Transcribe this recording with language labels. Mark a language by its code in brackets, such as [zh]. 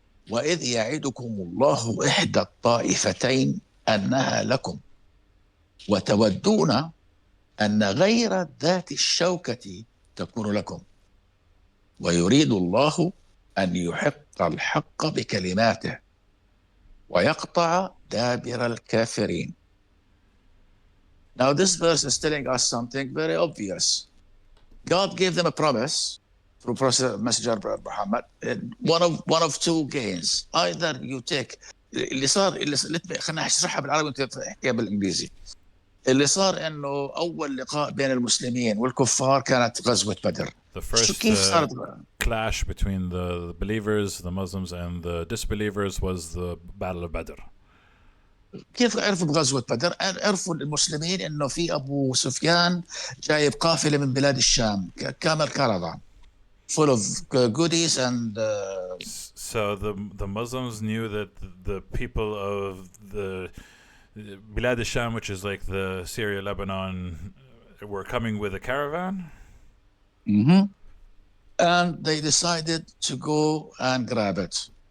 [ar] وإذ يعدكم الله إحدى الطائفتين أنها لكم وتودون أن غير ذات الشوكة تكون لكم ويريد الله أن يحق الحق بكلماته ويقطع دابر الكافرين. [en] Now this verse is telling us something very obvious. God gave them a promise through Messenger Muhammad. One of two gains. Either you take [ar] اللي خلينا نشرحها بالعربي وانت تحكيها بالانجليزي. اللي صار انه اول لقاء بين المسلمين والكفار كانت غزوة بدر. [en] The first clash between the believers, the Muslims, and the disbelievers was the Battle of Badr. [ar] كيف عرفوا بغزوة بدر؟ عرفوا المسلمين انه في ابو سفيان جايب قافلة من بلاد الشام كامل [en] caravan full of goodies and so the Muslims knew that the people of the Bilad al-Sham, which is like the Syria, Lebanon, were coming with a caravan. Mm-hmm. And they decided to go and grab it.